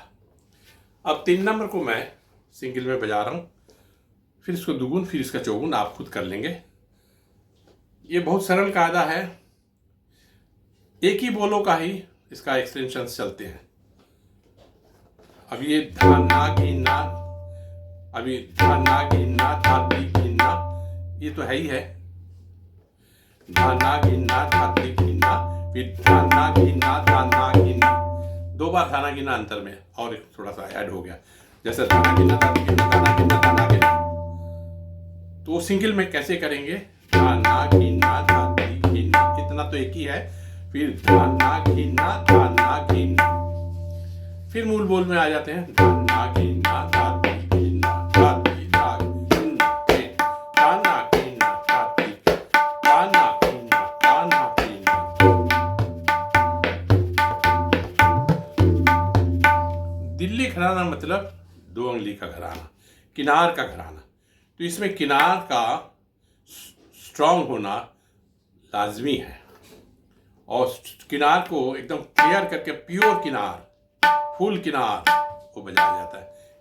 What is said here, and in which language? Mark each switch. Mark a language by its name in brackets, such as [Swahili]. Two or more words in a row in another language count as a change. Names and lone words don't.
[Hindi] अब 3 नंबर को मैं सिंगल में बजा रहा हूं, फिर इसको दुगुन, फिर इसका चौगुन, आप खुद कर लेंगे। ये बहुत सरल कायदा है, एक ही बोलों का ही इसका एक्सटेंशन चलते हैं। अब ये धा ना गी ना, अभी धा ना गी ना, धा दी गी ना, ये तो है ही है। धा ना गी ना, धा दी गी ना, फिर धा ना गी ना, धा ना गी ना, 2 बार धा ना गी ना अंतर में, और थोड़ा सा ऐड हो गया, जैसे धा ना गी ना, धा दी गी ना, धा ना गी ना, धा ना गी ना। तो सिंगल में कैसे करेंगे? धा ना गी ना, धा दी गी ना, इतना तो एक ही है। फिर धा ना गी ना, धा ना गी ना, फिर मूल बोल में आ जाते हैं। धा ना गी ना, धा दी गी ना, धा दी धा ना के, धा ना गी ना, धा दी, धा ना गी ना, धा ना गी ना। दिल्ली घराना मतलब 2 अंगली का घराना, किनार का घराना। तो इसमें किनार का स्ट्रांग होना लाजमी है, और किनार को एकदम क्लियर करके प्योर किनार, फुल किनार को बजाया जाता है।